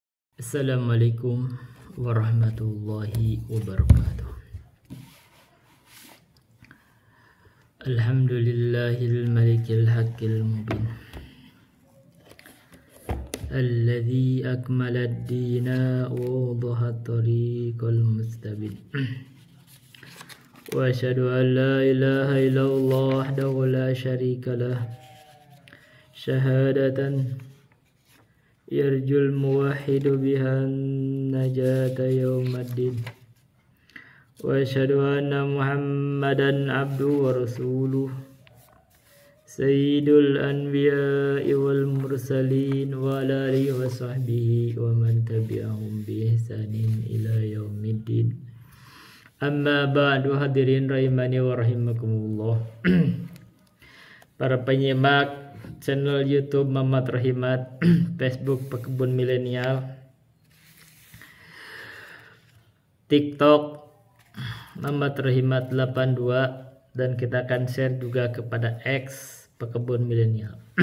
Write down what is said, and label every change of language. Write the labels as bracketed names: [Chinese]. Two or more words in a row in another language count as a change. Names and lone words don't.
[Arabic] السلام عليكم ورحمة الله وبركاته. الحمد لله الملك الحق المبين الذي أكمل الدين ووضح الطريق المستبين. وأشهد أن لا إله إلا الله وحده لا شريك له شهادة يرجو الموحد بها النجاة يوم الدين. وأشهد أن محمدا عبده ورسوله سيد الأنبياء والمرسلين وعلى آله وصحبه ومن تبعهم بإحسان إلى يوم الدين. أما بعد, الحاضرين رحمني ورحمكم الله. [Indonesian] Para penyimak channel YouTube Mamat Rahimat, Facebook Pekebun Milenial, TikTok Mamat Rahimat 82, dan kita akan share juga kepada X Pekebun Milenial.